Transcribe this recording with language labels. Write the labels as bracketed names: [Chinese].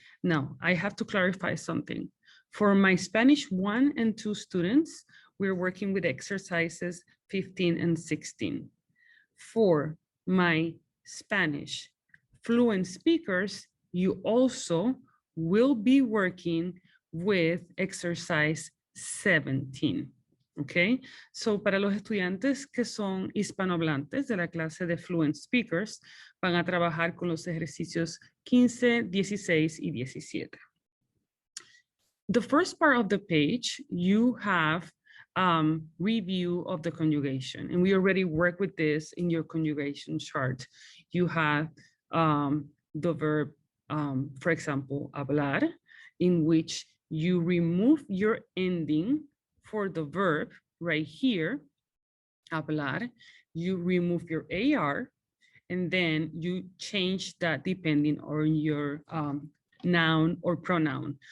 [English] Now, I have to clarify something. For my Spanish 1 and 2 students, we're working with exercises 15 and 16. For my Spanish fluent speakers, you also will be working with exercise 17. [Spanish] Okay, so para los estudiantes que son hispanohablantes de la clase de Fluent Speakers, van a trabajar con los ejercicios 15, 16 y 17. [English] The first part of the page, you have review of the conjugation, and we already worked with this in your conjugation chart. You have the verb, for example, hablar, in which you remove your ending for the verb right here, hablar, you remove your AR, and then you change that depending on your noun or pronoun.